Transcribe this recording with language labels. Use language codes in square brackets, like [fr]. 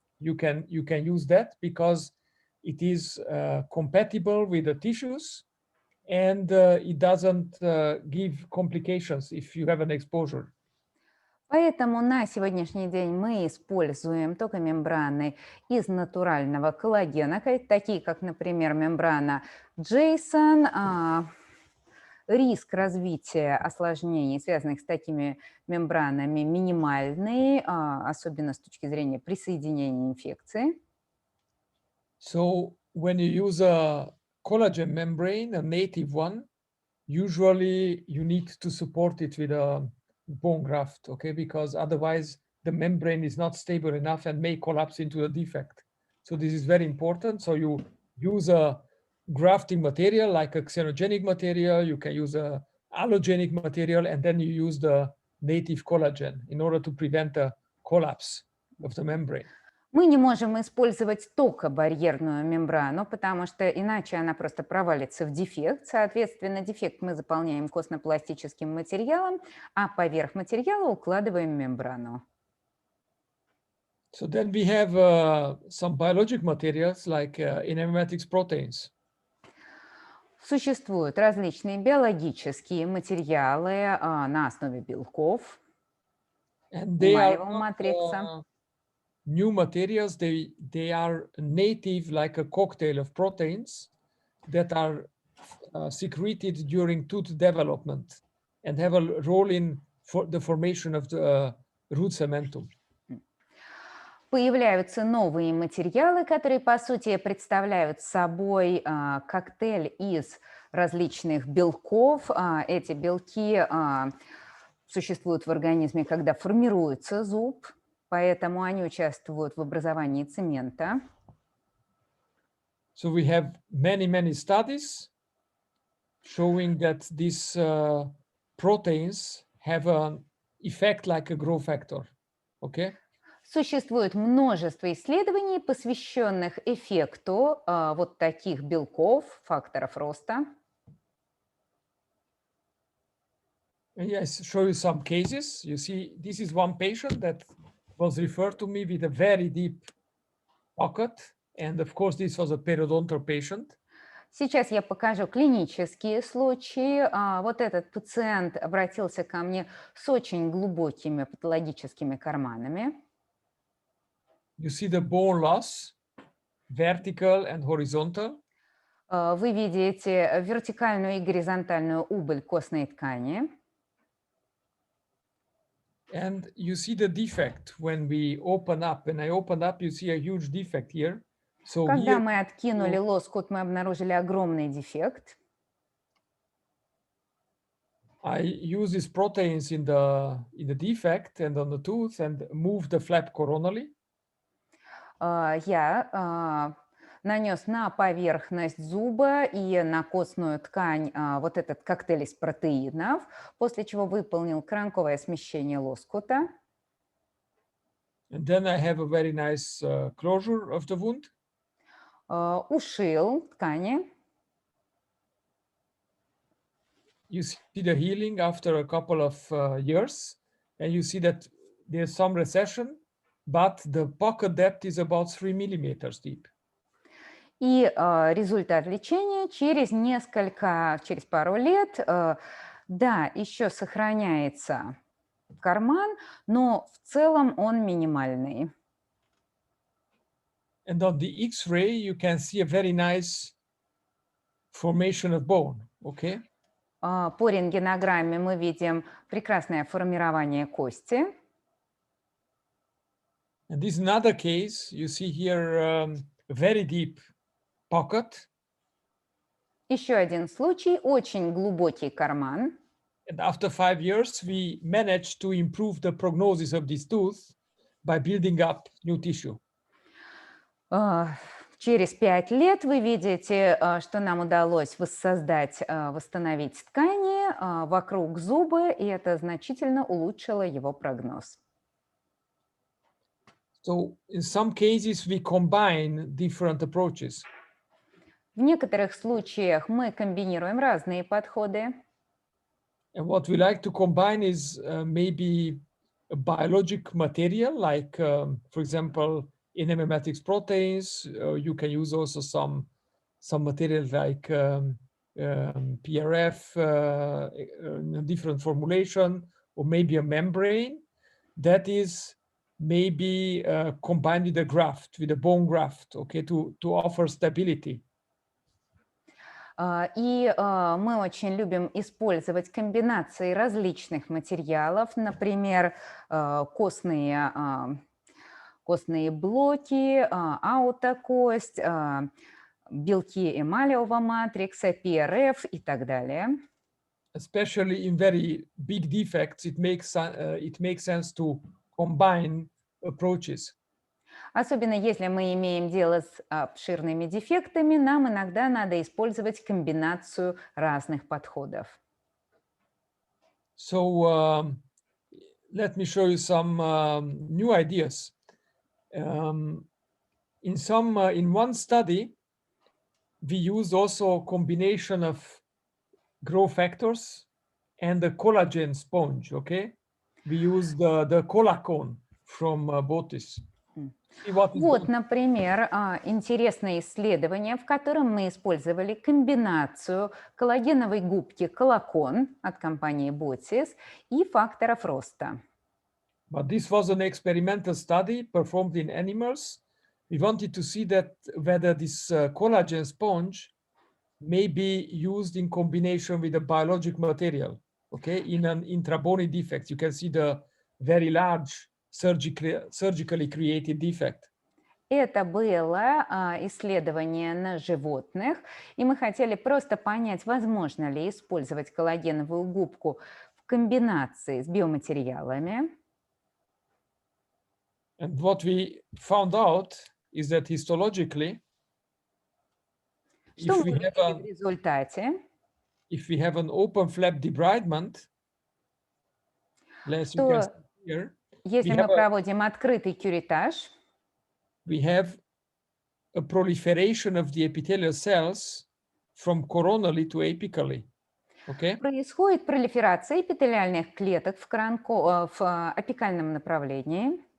[en] You can use that because it is compatible with the tissues and it doesn't give complications if you have an exposure. [ru] Поэтому на сегодняшний день мы используем только мембраны из натурального коллагена, такие как, например, мембрана Jason. Риск развития осложнений, связанных с такими мембранами, минимальный, особенно с точки зрения присоединения инфекции. [en] So when you use a collagen membrane, a native one, usually you need to support it with a bone graft, okay? Because otherwise the membrane is not stable enough and may collapse into a defect. So this is very important. So you use a grafting material like a xenogenic material, you can use a allogenic material, and then you use the native collagen in order to prevent a collapse of the membrane. [ru] Мы не можем использовать только барьерную мембрану, потому что иначе она просто провалится в дефект. Соответственно, дефект мы заполняем костно-пластическим материалом, а поверх материала укладываем мембрану. [en] So then we have some biologic materials like enzymatic proteins. [ru] Существуют различные биологические материалы на основе белков. [en] And they are [ru] матрица. [en] New materials. They are native, like a cocktail of proteins that are secreted during tooth development and have a role in the formation of the root cementum. [ru] Появляются новые материалы, которые, по сути, представляют собой коктейль из различных белков. Эти белки существуют в организме, когда формируется зуб, поэтому они участвуют в образовании цемента. [en] So we have many studies showing that these proteins have an effect like a growth factor, okay? [ru] Существует множество исследований, посвященных эффекту вот таких белков, факторов роста. [en] Yes, show you some cases. You see, this is one patient that was referred to me with a very deep pocket. And of course, this was a periodontal patient. [ru] Сейчас я покажу клинические случаи. Вот этот пациент обратился ко мне с очень глубокими патологическими карманами. [en] You see the bone loss, vertical and horizontal. [ru] Вы видите вертикальную и горизонтальную убыль костной ткани. [en] And you see the defect when we open up. When I open up, you see a huge defect here. So [ru] Когда [en] here, [ru] мы откинули лоскут, мы обнаружили огромный дефект. [en] I use these proteins in the defect and on the tooth and move the flap coronally. [ru] Я нанес на поверхность зуба и на костную ткань вот этот коктейль из протеинов, после чего выполнил коронковое смещение лоскута. [en] And then I have a very nice closure of the wound. [ru] Ушил ткани. [en] You see the healing after a couple of years, and you see that there's some recession, but the pocket depth is about 3 millimeters deep. [ru] И результат лечения через пару лет, да, еще сохраняется карман, но в целом он минимальный. [en] And on the X-ray, you can see a very nice formation of bone, okay? [ru] По рентгенограмме мы видим прекрасное формирование кости. [en] And this is another case. You see here a very deep pocket. [ru] Еще один случай, очень глубокий карман. [en] And after 5 years, we managed to improve the prognosis of this tooth by building up new tissue. [ru] Через 5 лет вы видите, что нам удалось воссоздать, восстановить ткани вокруг зуба, и это значительно улучшило его прогноз. [en] So in some cases, we combine different approaches. [ru] В некоторых случаях мы комбинируем разные подходы. [en] And what we like to combine is maybe a biologic material, like, for example, in emblematics proteins. You can use also some materials like PRF, in a different formulation, or maybe a membrane that is maybe combined with a graft, with a bone graft, okay, to offer stability. [ru] И мы очень любим использовать комбинации различных материалов, например, костные блоки, аутокость, белки эмалевого матрикса, PRF и так далее. [en] Especially in very big defects, it makes sense to combine approaches. [ru] Особенно если мы имеем дело с обширными дефектами, нам иногда надо использовать комбинацию разных подходов. [en] So let me show you some new ideas. In one study, we used also a combination of growth factors and the collagen sponge. Okay, we used the collagen from Botis. [ru] Вот, например, интересное исследование, в котором мы использовали комбинацию коллагеновой губки коллакон от компании Botis и факторов роста. [en] But this was an experimental study performed in animals. We wanted to see that whether this collagen sponge may be used in combination with a biologic material, okay, in an intrabony defect. You can see the very large surgically created defect. [ru] Это было исследование на животных, и мы хотели просто понять, возможно ли использовать коллагеновую губку в комбинации с биоматериалами. [en] And what we found out is that histologically, [ru] Что мы увидели в результате? [en] if we have an open flap debridement, as you can see here, [ru] если мы проводим открытый кюретаж, [en] we have a proliferation of the epithelial cells from coronally to apically. Okay? [ru] Происходит пролиферация эпителиальных клеток в апикальном направлении.